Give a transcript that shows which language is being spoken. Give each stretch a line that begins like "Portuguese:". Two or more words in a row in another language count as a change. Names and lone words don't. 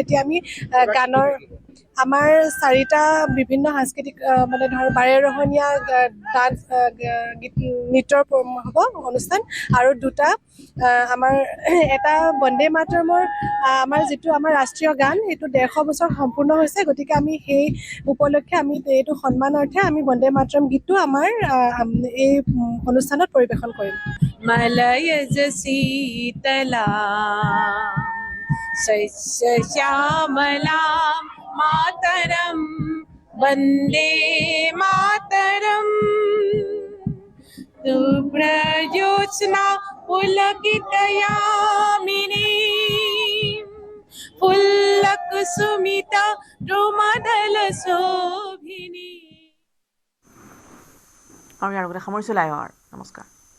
Assamese: এতিয়া আমি গানৰ আমাৰ 4টা বিভিন্ন সাংস্কৃতিক মানে ধৰ বাৰেৰহণীয়া ডান্স নৃত্যৰ হ'ব অনুষ্ঠান, আৰু 2টা আমাৰ এটা বন্দে মাতৰমৰ আমাৰ যিটো আমাৰ ৰাষ্ট্ৰীয় গান সেইটো 150 বছৰ সম্পূৰ্ণ হৈছে। গতিকে আমি সেই উপলক্ষে আমি এইটো সন্মানাৰ্থে আমি বন্দে মাতৰম গীতটো আমাৰ এই অনুষ্ঠানত পৰিৱেশন কৰিম।
Sanskrit: मलयज शीतलां शस्य श्यामलां मातरं वन्दे मातरम् प्रयोत्स्ना पुलकितयामिनी फुल्लकुसुमिता द्रुमदलशोभिनी।
Assamese: আৰু ইয়াৰ লগতে সামৰিছোঁ লাইভ আৱাৰ। নমস্কাৰ।